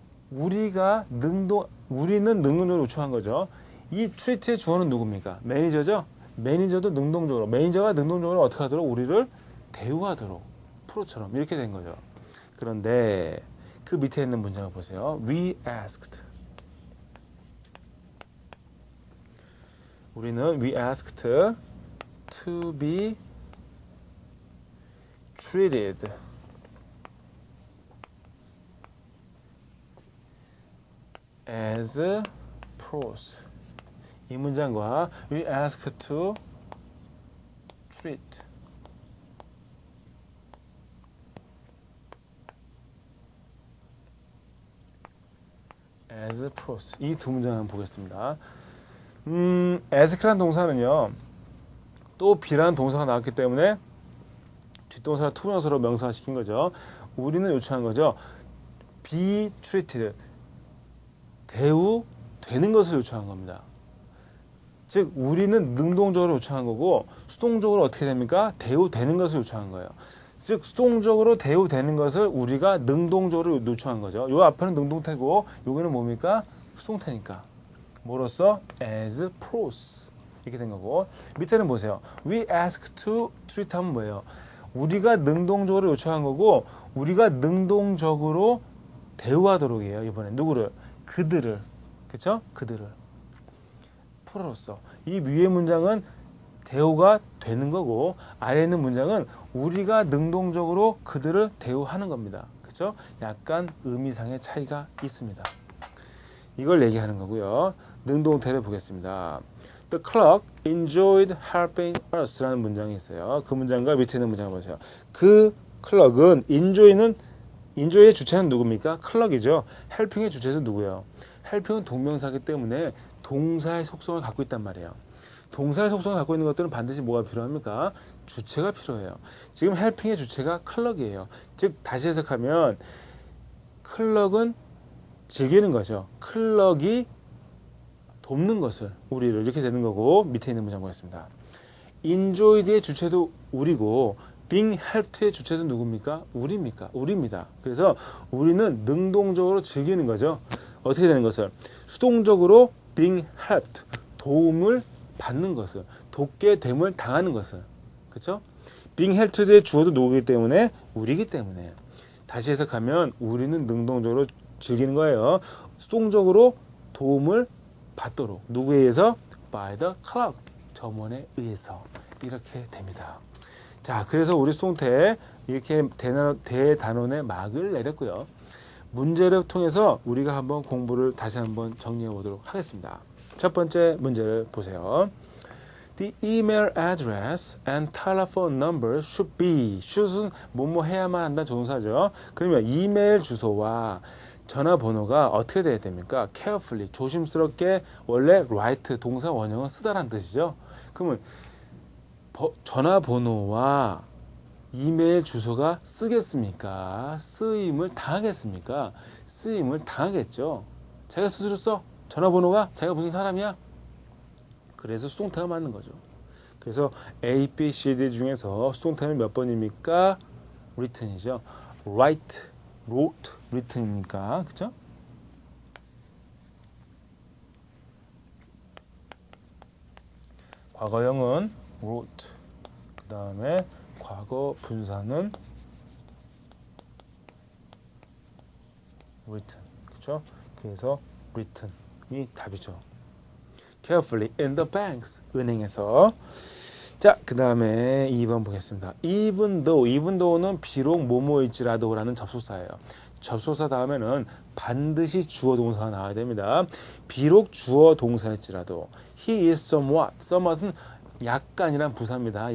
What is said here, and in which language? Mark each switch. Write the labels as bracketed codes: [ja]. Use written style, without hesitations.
[ko] 우리는 능동적으로 요청한 거죠. 이 treat의 주어는 누굽니까? 매니저죠? 매니저도 능동적으로, 매니저가 능동적으로 어떻게 하도록? 우리를 대우하도록. 프로처럼. 이렇게 된 거죠. 그런데 그 밑에 있는 문장을 보세요. [en] We asked. [ko] 우리는 [en] we asked to be treated as pros. [ko] 이 문장과 [en] we ask to treat as pros. [ko] 이 두 문장 한번 보겠습니다. ask라는 동사는요, 또 be라는 동사가 나왔기 때문에 뒷동사를 투명사로 명사시킨 거죠. 우리는 요청한 거죠. [en] be treated. [ko] 대우되는 것을 요청한 겁니다. 즉 우리는 능동적으로 요청한 거고 수동적으로 어떻게 됩니까? 대우되는 것을 요청한 거예요. 즉 수동적으로 대우되는 것을 우리가 능동적으로 요청한 거죠. 요 앞에는 능동태고 여기는 뭡니까? 수동태니까. 뭐로써? [en] as pros. [ko] 이렇게 된 거고 밑에는 보세요. [en] We ask to treat [ko] 하면 뭐예요? 우리가 능동적으로 요청한 거고 우리가 능동적으로 대우하도록 해요. 이번에 누구를? 그들을. 그쵸? 그들을. 프로로서. 이 위의 문장은 대우가 되는 거고 아래에 있는 문장은 우리가 능동적으로 그들을 대우하는 겁니다. 그쵸? 약간 의미상의 차이가 있습니다. 이걸 얘기하는 거고요. 능동태를 보겠습니다. [en] The clerk enjoyed helping us [ko] 라는 문장이 있어요. 그 문장과 밑에 있는 문장을 보세요. 그 클럭은 enjoy의 주체는 누굽니까? 클럭이죠. helping의 주체는 누구예요? helping은 동명사이기 때문에 동사의 속성을 갖고 있단 말이에요. 동사의 속성을 갖고 있는 것들은 반드시 뭐가 필요합니까? 주체가 필요해요. 지금 helping의 주체가 클럭이에요. 즉 다시 해석하면 클럭은 즐기는 거죠. 클럭이 돕는 것을 우리를 이렇게 되는 거고 밑에 있는 문장 보겠습니다. enjoyed의 주체도 우리고 being helped의 주체도 누굽니까? 우리입니다. 그래서 우리는 능동적으로 즐기는 거죠. 어떻게 되는 것을? 수동적으로 being helped, 도움을 받는 것을, 돕게 됨을 당하는 것을. 그렇죠? being helped의 주어도 누구이기 때문에? 우리이기 때문에. 다시 해석하면 우리는 능동적으로 즐기는 거예요. 수동적으로 도움을 받도록. 누구에 의해서? [en] by the clerk, [ko] 점원에 의해서. 이렇게 됩니다. 자, 그래서 우리 수동태 이렇게 대단원의 막을 내렸고요. 문제를 통해서 우리가 한번 공부를 다시 한번 정리해 보도록 하겠습니다. 첫 번째 문제를 보세요. [en] The email address and telephone number should be. [ko] should은 뭐뭐 해야만 한다는 조동사죠. 그러면 이메일 주소와 전화번호가 어떻게 돼야 됩니까? carefully, 조심스럽게. 원래 write 동사 원형은 쓰다라는 뜻이죠. 그러면 전화번호와 이메일 주소가 쓰겠습니까? 쓰임을 당하겠습니까? 쓰임을 당하겠죠. 자기가 스스로 써? 전화번호가 자기가 무슨 사람이야? 그래서 수동태가 맞는 거죠. 그래서 A, B, C, D 중에서 수동태는 몇 번입니까? written이죠. write, wrote, written이니까. 그쵸? 과거형은 wrote. 그 다음에 과거 분사는 written. 그쵸? 그래서 [en] written이 [ko] 답이죠. [en] carefully in the banks. [ko] 은행에서. 자, 그 다음에 2번 보겠습니다. even though는 비록 뭐뭐일지라도라는 접속사예요. 접속사 다음에는 반드시 주어 동사가 나와야 됩니다. 비록 주어 동사일지라도 [en] he is somewhat [ko] 은 약간이란 부사입니다.